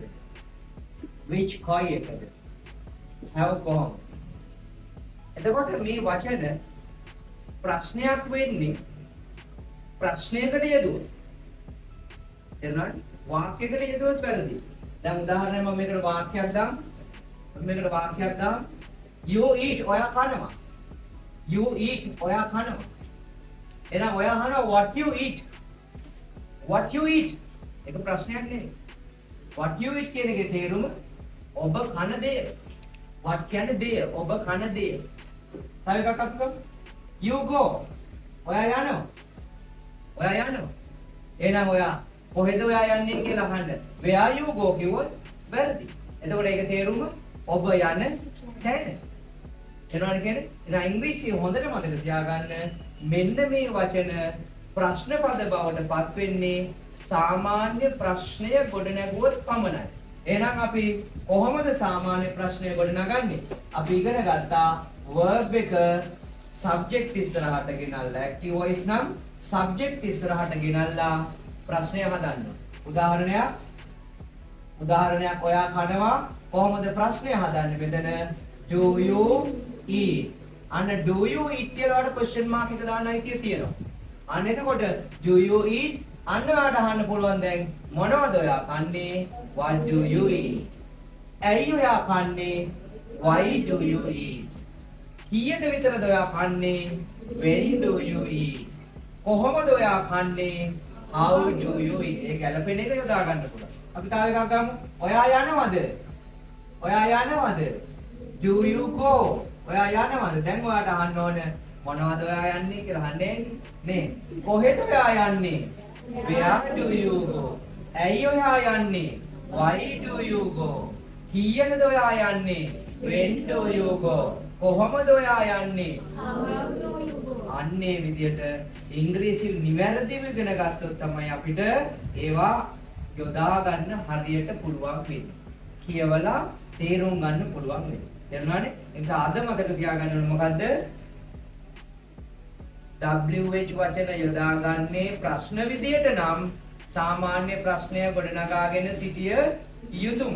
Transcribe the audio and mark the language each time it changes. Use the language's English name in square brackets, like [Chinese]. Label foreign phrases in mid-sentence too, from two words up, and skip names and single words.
[Sinhala] which කොයියකද? how කොහොමද? එතකොට මේ වචන ප්‍රශ්නයක් වෙන්නේ ප්‍රශ්නයකට යෙදුවොත්. එතනයි වාක්‍යයකට යෙදුවොත් වැරදි. දැන් උදාහරණයක් මම මේකට වාක්‍යයක් දාන්න. මේකට වාක්‍යයක් දාන්න. [English] You eat [Sinhala] ඔයා කනවා. [English] You eat [Sinhala] ඔයා කනවා. එහෙනම් ඔයා අහනවා [English] what you eat. What you eat. [Sinhala] ඒක ප්‍රශ්නයක් නෙවෙයි. [English] What you eat [Sinhala] කියන එකේ තේරුම ඔබ කන දේ. What කියන්නේ දේ. ඔබ කන දේ. තව එකක් අපිට [English] you go. [Sinhala] ඔයා යනවා. ඔයා යනවා. එහෙනම් ඔයා කොහෙද ඔයා යන්නේ කියලා අහන්න. [English] where you go [Sinhala] කිව්වොත් වැරදි. එතකොට ඒක තේරුම ඔබ යන තැන. එනවනේ කියන්නේ. ඉතින් ඉංග්‍රීසි හොඳට මතක තියාගන්න මෙන්න මේ වචන ප්‍රශ්න පද බවට පත් වෙන්නේ සාමාන්‍ය ප්‍රශ්නය ගොඩනැගුවොත් පමණයි. එහෙනම් අපි කොහොමද සාමාන්‍ය ප්‍රශ්නය ගොඩනගන්නේ? අපි ඉගෙන ගත්තා verb එක subject ඉස්සරහට ගෙනල්ලා [English] active voice [Sinhala] නම් subject ඉස්සරහට ගෙනල්ලා ප්‍රශ්නය හදන්න. උදාහරණයක් ඔයා කනවා කොහොමද ප්‍රශ්නය හදන්නේ? මෙතන [English] do you eat? [Sinhala] අන්න [English] do you eat [Sinhala] කියලා වල [English] question mark [Sinhala] එක දාන්න අයිතිය තියෙනවා. අන්න එතකොට [English] do you eat? [Sinhala] අන්න ඔයාට අහන්න පුළුවන් දැන් මොනවද ඔයා කන්නේ? [English] What do you eat? [Sinhala] ඇයි ඔයා කන්නේ? [English] Why do you eat? [Sinhala] කීයට විතරද ඔයා කන්නේ? [English] When do you eat? [Sinhala] කොහොමද ඔයා කන්නේ? [English] How do you eat? [Sinhala] ඒ ගැලපෙන එක යොදා ගන්න පුළුවන්. අපි තව එකක් ගමු. ඔයා යනවද? ඔයා යනවද? [English] Do you go? [Sinhala] ඔයා යනවද? දැන් ඔයාට අහන්න ඕන මොනවද ඔයා යන්නේ කියලා අහන්නේ නේ. කොහෙද ඔයා යන්නේ? [English] Where do you go? [Sinhala] ඇයි ඔයා යන්නේ? [English] Why do you go? [Sinhala] කීයටද ඔයා යන්නේ? [English] When do you go? [Sinhala] කොහොමද ඔයා යන්නේ? [English] How do you go? [Sinhala] අන්නේ විදියට ඉංග්‍රීසි නිවැරදිව ඉගෙන ගත්තොත් තමයි අපිට ඒවා යොදා ගන්න හරියට පුළුවන් වෙන්නේ. කියවලා තේරුම් ගන්න පුළුවන් වෙන්නේ. තේරුණානේ? ඒ නිසා අද මතක තියාගන්න ඕනේ මොකද්ද? WH වචන යොදාගන්නේ ප්‍රශ්න විදියට නම් සාමාන්‍ය ප්‍රශ්නය ගොඩනගාගෙන සිටිය යුතුමයි.